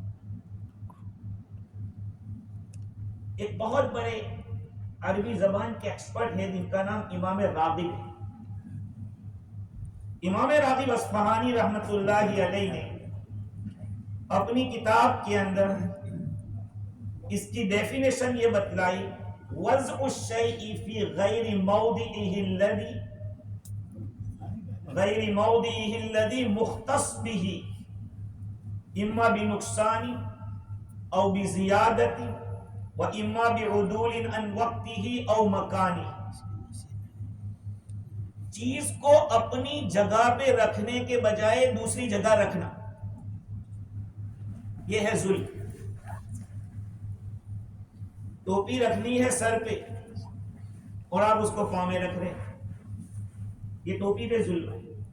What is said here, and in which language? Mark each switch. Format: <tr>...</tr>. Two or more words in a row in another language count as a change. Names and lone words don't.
<ur>ایک بہت بڑے عربی زبان کے ایکسپرٹ ہیں جن کا نام امام راغب ہے. امام راغب اصفہانی رحمت اللہ علیہ نے اپنی کتاب کے اندر اس کی ڈیفینیشن یہ بتلائی:</ur> <ar>وضع الشیء فی غیر موضعہ الذی مختص به اما بنقصان او بزیادت و اما بعدول عن وقتہ او مکانہ.</ar> <ur>چیز کو اپنی جگہ پہ رکھنے کے بجائے دوسری جگہ رکھنا، یہ ہے ظلم. ٹوپی رکھنی ہے سر پہ اور آپ اس کو پاؤں میں رکھ رہے ہیں، یہ ٹوپی پہ ظلم ہے.</ur>